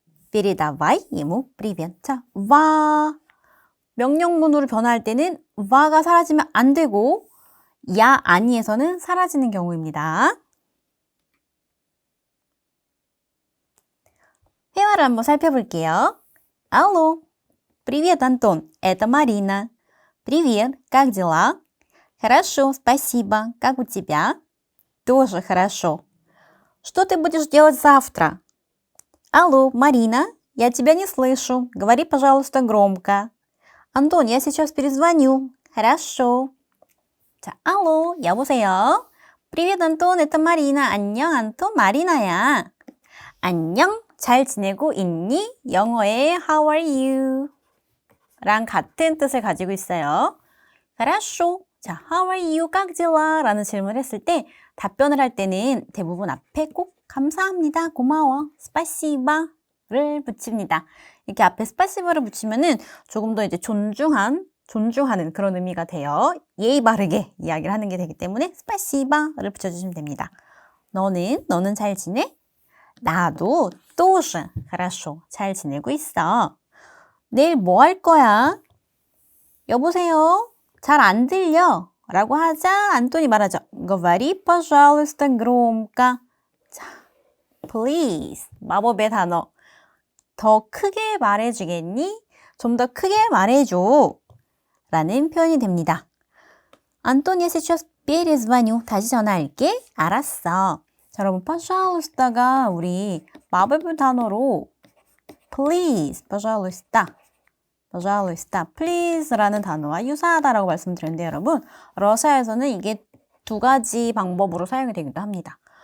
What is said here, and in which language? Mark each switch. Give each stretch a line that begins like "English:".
Russian: Передавай ему привет.
Korean: 자, 와 명령문으로 변화할 때는 와가 사라지면 안 되고 야, 아니에서는 사라지는 경우입니다. 회화를 한번 살펴볼게요.
Russian: Алло, привет, Антон, это Марина. Привет, как дела? Хорошо, спасибо. Как у тебя? Тоже хорошо. Что ты будешь делать завтра? Алло, Марина, я тебя не слышу. Говори, пожалуйста, громко. Антон, я сейчас перезвоню. Хорошо. 자, алло,
Korean: 여보세요.
Russian: Привет, Антон, это Марина.
Korean: 안녕, 안톤, 마리나야. 안녕, 잘 지내고 있니? 영어의
English: How are you?
Korean: 랑 같은 뜻을 가지고 있어요.
Russian: хорошо. 자,
English: How are you?
Russian: как дела?
Korean: 라는 질문을 했을 때 답변을 할 때는 대부분 앞에 꼭 감사합니다, 고마워, 스파시바를 붙입니다. 이렇게 앞에 스파시바를 붙이면은 조금 더 이제 존중하는 그런 의미가 돼요. 예의 바르게 이야기를 하는 게 되기 때문에 스파시바를 붙여주시면 됩니다. 너는 잘 지내? 나도
Russian: тоже хорошо.
Korean: 잘 지내고 있어. 내일 뭐 할 거야? 여보세요? 잘 안 들려. 라고 하자 안톤이 말하죠.
Russian: Говори, пожалуйста, громко.
Korean: 자, please. 마법의 단어. 더 크게 말해주겠니? 좀 더 크게 말해줘. 라는 표현이 됩니다.
Russian: 안토니아 сейчас перезвоню.
Korean: 다시 전화할게. 알았어. 자, 여러분, pожалуйsta가 우리 마법의 단어로 please, pожалуйста, please라는 단어와 유사하다라고 말씀드렸는데 여러분, 러시아에서는 이게 두 가지 방법으로 사용이 되기도 합니다.